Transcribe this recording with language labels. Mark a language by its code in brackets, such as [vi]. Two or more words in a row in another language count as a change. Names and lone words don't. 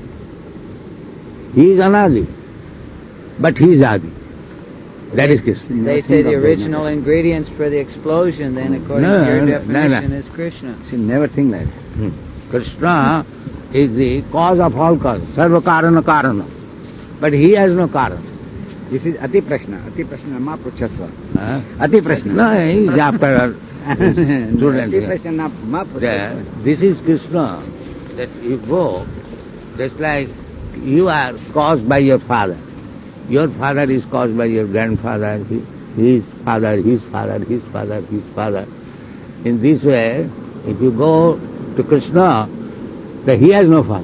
[en] He is Anadi, but he is Adi. That is Krishna. They say the original ingredients for the explosion, then, according to your definition, is Krishna. See, never think like that. Krishna is the cause of all causes, [sa] sarva karana karana. [en] But he has no karana. This is [sa] Ati Prashna. Ati Prashna ma pruchasva. [en] Huh? [sa] Ati Prashna. [en] No, he is after student. [sa] Ati Prashna ma pruchasva. [en] This is Krishna. That you go, just like you are caused by your father. Your father is caused by your grandfather, his father, his father, his father, his father. In this way, if you go to Krishna, then he has no father.